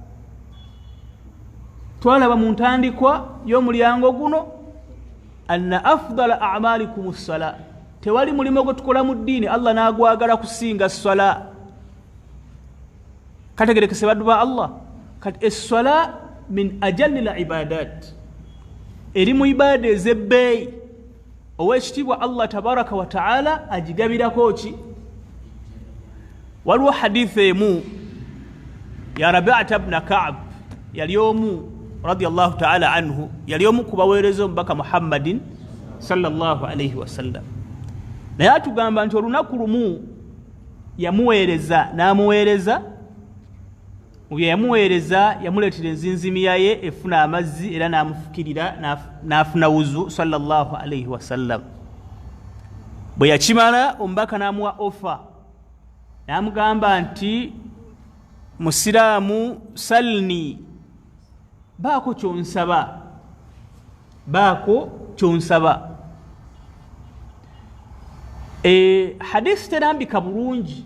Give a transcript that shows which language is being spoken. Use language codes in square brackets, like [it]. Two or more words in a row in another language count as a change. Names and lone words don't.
[lg] twalaba mu ntandikwa y'omulyango guno [ar] أن أفضل أعمالكم الصلاة [lg] tewali mulimo gwe tukola mu ddiini Allah n'agwagala kusinga as-sala kategerekese baddu ba Allah kati [ar] الصلاة من أجل العبادات [lg] eri mu ibada ez'ebbeeyi ow'ekitiibwa Allah [ar] تبارك وتعالى [lg] agigabirako ki waliwo hadithu emu ya Rabi'ata ibn Ka'b yali omu [ar] رضي الله تعالى عنه [lg] yali omu ku baweereza omubaka Muhammadin [ar] صلى الله عليه وسلم [lg] naye atugamba nti olunaku lumu n'amuweereza yamuleetera enzinzimiya ye efuna amazzi era n'amufukirira n'afuna wuzu [ar] صلى الله عليه وسلم [lg] bwe yakimala omubaka n'amuwa ofa n'amugamba nti musiraamu salni baako kyonsaba hadisi terambika bulungi